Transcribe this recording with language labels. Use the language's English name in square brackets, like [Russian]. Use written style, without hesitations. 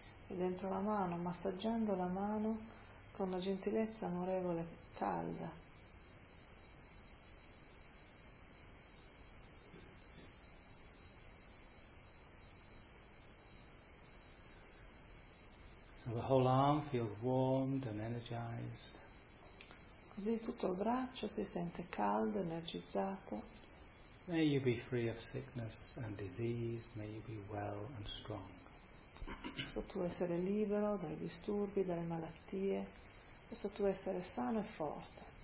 [Italian] E dentro la mano, massaggiando la mano con una gentilezza amorevole, calda. [English] So the whole arm feels warmed and energized. [Italian] Così tutto il braccio si sente caldo, energizzato. [English] May you be free of sickness and disease, may you be well and strong. [Italian] Posso tu essere libero dai disturbi, dalle malattie, posso tu essere sano e forte.